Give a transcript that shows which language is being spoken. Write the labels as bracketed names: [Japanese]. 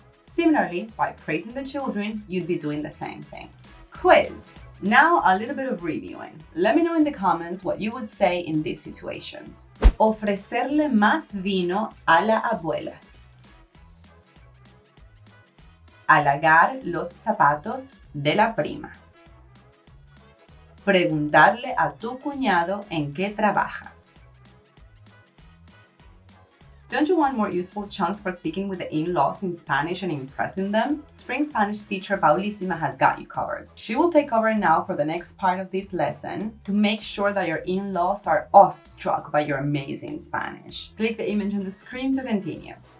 [English] Similarly, by praising the children, you'd be doing the same thing. Quiz. Now a little bit of reviewing. Let me know in the comments what you would say in these situations. [Spanish] Ofrecerle más vino a la abuela. Halagar los zapatos de la prima. Preguntarle a tu cuñado en qué trabaja. [English] Don't you want more useful chunks for speaking with the in-laws in Spanish and impressing them? Spring Spanish teacher Paulísima has got you covered. She will take over now for the next part of this lesson to make sure that your in-laws are awestruck by your amazing Spanish. Click the image on the screen to continue.